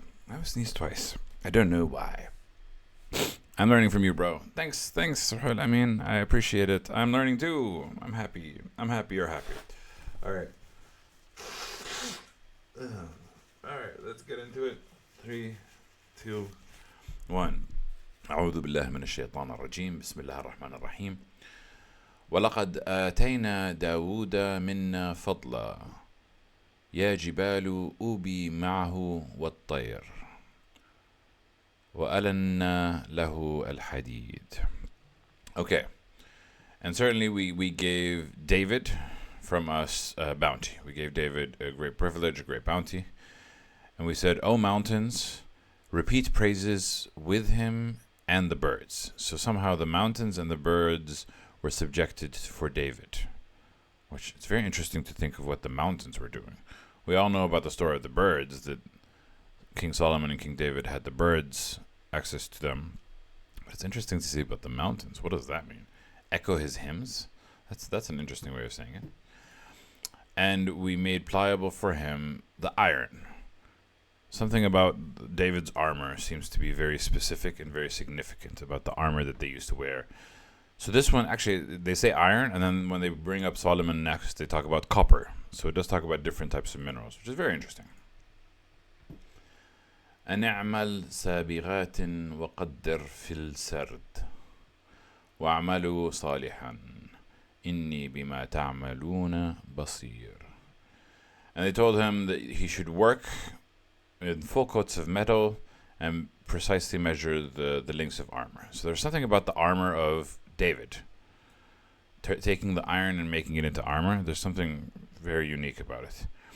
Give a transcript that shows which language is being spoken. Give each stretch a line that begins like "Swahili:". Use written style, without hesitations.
English: I've sneezed twice. I don't know why. I'm learning from you, bro. Thanks, Rahul. I mean, I appreciate it. I'm learning too. I'm happy you're happy. All right. Alright, let's get into it. 3, 2, 1.
Arabic: أعوذ بالله من الشيطان الرجيم. بسم الله الرحمن الرحيم. ولقد آتينا داود منا فضلا يا جبال أوبي معه والطير وألنا له الحديد.
English: Okay. And certainly we gave David from us bounty. We gave David a great privilege, a great bounty. And we said, O mountains, repeat praises with him and the birds. So somehow the mountains and the birds were subjected for David. Which it's very interesting to think of what the mountains were doing. We all know about the story of the birds, that King Solomon and King David had the birds, access to them. But it's interesting to see about the mountains. What does that mean? Echo his hymns? That's an interesting way of saying it. And we made pliable for him the iron. Something about David's armor seems to be very specific and very significant about the armor that they used to wear. So this one, actually, they say iron, and then when they bring up Solomon next, they talk about copper. So it does talk about different types of minerals, which is very interesting.
Arabic: أن اعمل سابغات وقدر في السرد واعملوا صالحا إني بما تعملون بصير.
English: And they told him that he should work in full coats of metal and precisely measure the lengths of armor. So there's something about the armor of David. Taking the iron and making it into armor, there's something very unique about it.